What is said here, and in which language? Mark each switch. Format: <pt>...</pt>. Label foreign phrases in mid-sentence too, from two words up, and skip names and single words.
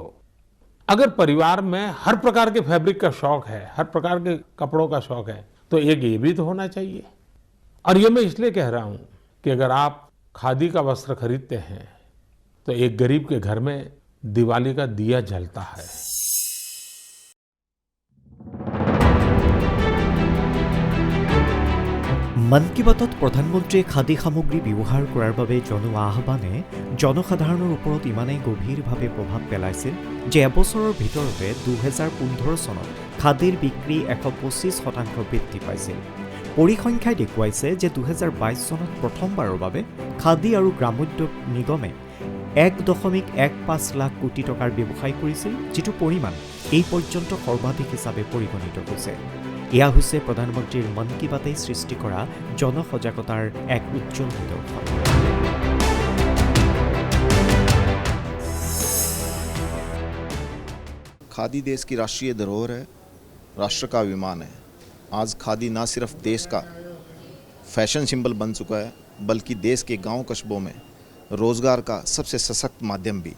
<hi>अगर परिवार में हर प्रकार के फैब्रिक का शौक है, हर प्रकार के कपड़ों का शौक है, तो एक ये भी तो होना चाहिए। और ये मैं इसलिए कह रहा हूं कि अगर आप खादी का वस्त्र खरीदते हैं तो एक गरीब के घर में दिवाली का दिया जलता है।</hi> <as>মন কী বাতত প্ৰধানমন্ত্ৰীয়ে খাদী সামগ্ৰী ব্যৱহাৰ কৰাৰ বাবে জনোৱা আহ্বানে জনসাধাৰণৰ ওপৰত ইমানেই গভীৰভাৱে প্ৰভাৱ পেলাইছিল যে এবছৰৰ ভিতৰতে 2015 চনত খাদীৰ বিক্ৰী 125% বৃদ্ধি পাইছিল। পৰিসংখ্যাই দেখুৱাইছে যে 2022 চনত প্ৰথমবাৰৰ বাবে খাদী আৰু গ্ৰামোদ্যোগ নিগমে 1.15 লাখ কোটি টকাৰ ব্যৱসায় কৰিছিল, যিটো পৰিমাণ এই পৰ্যন্ত সৰ্বাধিক হিচাপে পৰিগণিত হৈছে। এয়া হৈছে প্ৰধানমন্ত্ৰীৰ মন কী বাতে সৃষ্টি কৰা জনসজাগতাৰ এক উজ্জ্বল নিদৰ্শন।</as> <hi>खादी देश की राष्ट्रीय धरोहर है, राष्ट्र का अभिमान है। आज खादी ना सिर्फ देश का फैशन सिंबल बन चुका है, बल्कि देश के गांव कस्बों में रोजगार का सबसे सशक्त माध्यम भी।</hi>